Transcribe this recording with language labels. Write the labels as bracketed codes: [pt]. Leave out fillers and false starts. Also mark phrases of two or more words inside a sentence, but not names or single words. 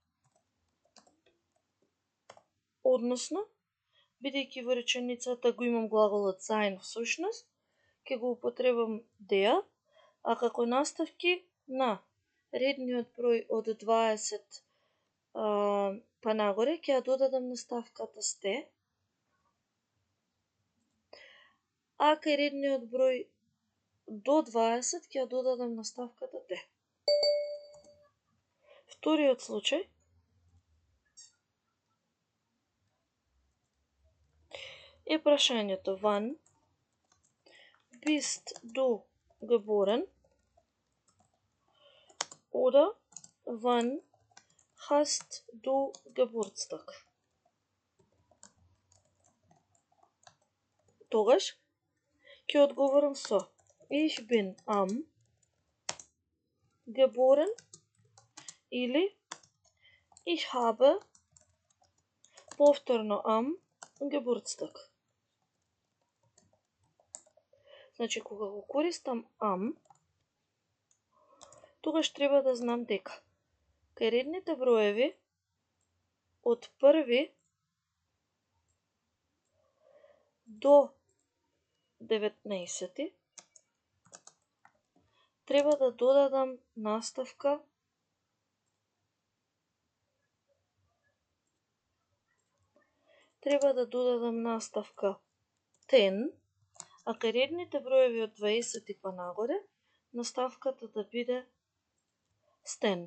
[mk] Односно, бидејќи во реченицата го имам глаголот sein всушност, ќе го употребам der, а како наставки на редниот број од 20 па нагоре ќе ја додадам наставката сте, а кај редниот број до 20 ќе ја додадам наставката те. Вториот случај е прашањето [de] wann bist du geboren oder wann hast du Geburtstag? [mk] тогаш ќе одговорам со [de] Ich bin am geboren или Ich habe повторно am Geburtstag. [mk] Значи, кога го користам am, тогаш треба да знам дека кај редните броеви од први до 19 треба да додадам наставка ten, а кај редните броеви од 20 па нагоре, наставката да биде стен.